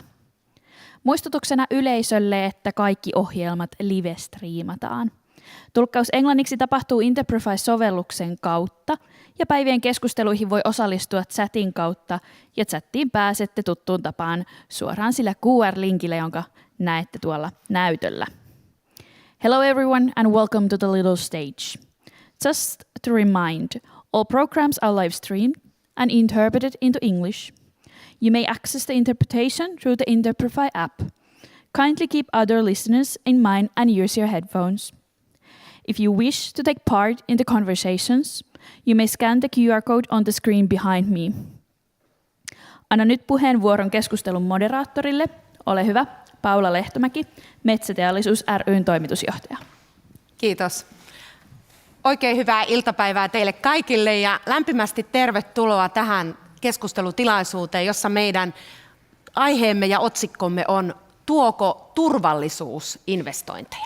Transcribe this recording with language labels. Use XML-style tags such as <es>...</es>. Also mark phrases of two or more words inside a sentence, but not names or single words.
<fi>Muistutuksena yleisölle, että kaikki ohjelmat live-striimataan. Tulkkaus englanniksi tapahtuu Interprofy-sovelluksen kautta ja päivien keskusteluihin voi osallistua chatin kautta ja chattiin pääsette tuttuun tapaan suoraan sillä QR-linkillä, jonka näette tuolla näytöllä.</fi> <en>Hello everyone and welcome to the little stage. Just to remind, all programs are live streamed and interpreted into English. You may access the interpretation through the Interprofy app. Kindly keep other listeners in mind and use your headphones. If you wish to take part in the conversations, you may scan the QR code on the screen behind me.</en> <fi>Anna nyt puheenvuoron keskustelun moderaattorille. Ole hyvä, Paula Lehtomäki, Metsäteollisuus ry:n toimitusjohtaja. Kiitos. Oikein hyvää iltapäivää teille kaikille ja lämpimästi tervetuloa tähän keskustelutilaisuuteen, jossa meidän aiheemme ja otsikkomme on Tuoko turvallisuus investointeja?</fi>